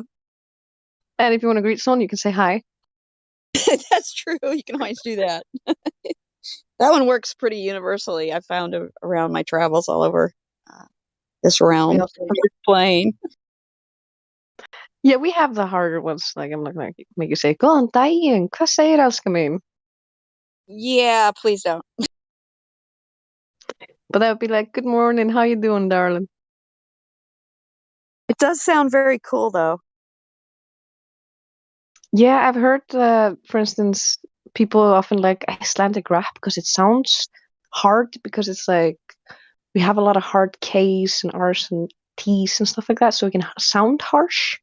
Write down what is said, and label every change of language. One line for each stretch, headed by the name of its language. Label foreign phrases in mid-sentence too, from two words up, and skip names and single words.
English: And if you want to greet someone, you can say hi. That's true. You can always do that. That one works pretty universally. I found around my travels all over this realm. Plane. Yeah, we have the harder ones. Like, I'm not going to make you say,
Icelandic: "Góðan daginn, hvað segir elskan mín?"
English: Yeah, please don't. But that would be like, "Good morning, how you doing, darling?" It does sound very cool, though. Yeah, I've heard, for instance, people often like Icelandic rap because it sounds hard, because it's like we have a lot of hard K's and R's and T's and stuff like that, so it can sound harsh.